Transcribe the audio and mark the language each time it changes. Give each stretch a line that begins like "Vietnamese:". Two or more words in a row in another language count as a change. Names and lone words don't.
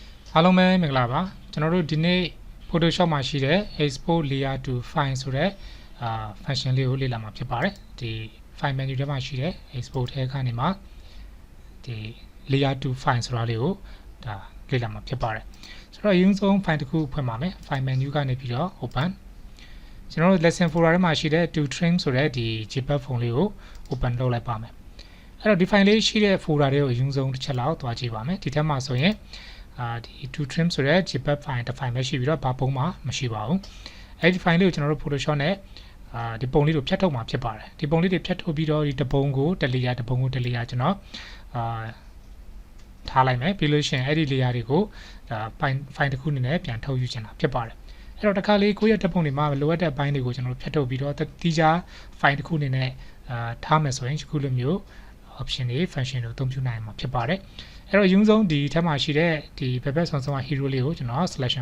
Burmese: အားလုံးပဲမင်္ဂလာပါကျွန်တော်တို့ဒီနေ့ Photoshop မှာရှိတဲ့
English: export layer to file
Burmese: ဆိုတဲ့function လေးကိုလေ့လာမှာဖြစ်ပါတယ်ဒီ
English: file menu
Burmese: ထဲမှာရှိတဲ့ export ထဲကနေမှာဒီ
English: layer to file
Burmese: ဆိုတာလေးကိုဒါလေ့လာမှာဖြစ်ပါတယ်ဆိုတော့အရင်ဆုံး file တစ်ခုဖွင့်ပါမယ်
English: file menu
Burmese: ကနေပြီးတော့ open ကျွန်တော်တို့
English: lesson folder
Burmese: ထဲမှာရှိတဲ့
English: to trim
Burmese: ဆိုတဲ့ဒီ JPEG ဖုန်းလေးကို open လုပ်လိုက်ပါမယ်အဲ့တော့ဒီ file လေးရှိတဲ့ folder တွေကိုအရင်ဆုံးတစ်ချက်လောက်သွားကြည့်ပါမယ်ဒီထဲမှာဆိုရင်ဒီ
English: to trim
Burmese: ဆိုတဲ့
English: JPEG file
Burmese: တစ် file ပဲရှိပြီးတော့ဘာပုံမှမရှိပါဘူးအဲ့ဒီ file လေးကိုကျွန်တော်တို့ Photoshop နဲ့ဒီပုံလေးကိုဖြတ်ထုတ်မှာဖြစ်ပါတယ်ဒီပုံလေးတွေဖြတ်ထုတ်ပြီးတော့ဒီတပုံကိုတ layer တပုံကိုတ layer ကျွန်တော် ထားလိုက်မယ်ပြီးလို့ရှိရင်အဲ့ဒီ layer တွေကိုfile တစ်ခုအနေနဲ့ပြန်ထုတ်ယူချင်တာဖြစ်ပါတယ်အဲ့တော့တစ်ခါလေးကိုယ့်ရဲ့တပ်ပုံတွေမှာလိုအပ်တဲ့အပိုင်းတွေကိုကျွန်တော်တို့ဖြတ်ထုတ်ပြီးတော့တိကျ file တစ်ခုအနေနဲ့ထားမယ်ဆိုရင်ဒီခုလိုမျိုး option တွေ function တွေအသုံးပြုနိုင်မှာဖြစ်ပါတယ်အဲ့တော့အရင်ဆုံးဒီထက်မှရှိတဲ့ဒီဘက်ဘက်ဆောင်ဆောင် hero လေးကိုကျွန်တော် selection